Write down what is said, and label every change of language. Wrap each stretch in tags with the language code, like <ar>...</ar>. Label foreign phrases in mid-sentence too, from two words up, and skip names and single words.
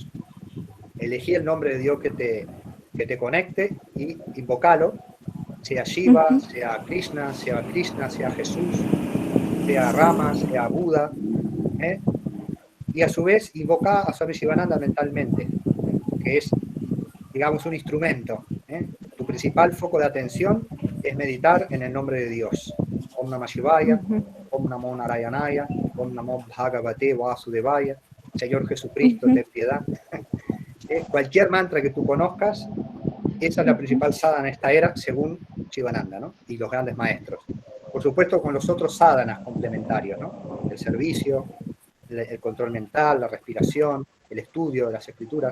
<es>Elegí el nombre de Dios que te conecte y invocalo, sea Shiva, sea Krishna, sea Jesús, sea Rama, sea Buda, y a su vez invoca a Swami Shivananda mentalmente, que es, digamos, un instrumento. Tu principal foco de atención es meditar en el nombre de Dios.</es> <sa>ओम् नमः शिवाय, ओम् नमो नारायणाय, ओम् नमो भगवते वासुदेवाय,</sa> <es>Señor Jesucristo, ten piedad. Cualquier mantra que tú conozcas, esa es la principal sadhana en esta era, según Shivananda, ¿no? Y los grandes maestros. Por supuesto, con los otros sadhanas complementarios, ¿no? El servicio, el control mental, la respiración, el estudio, las escrituras.</es>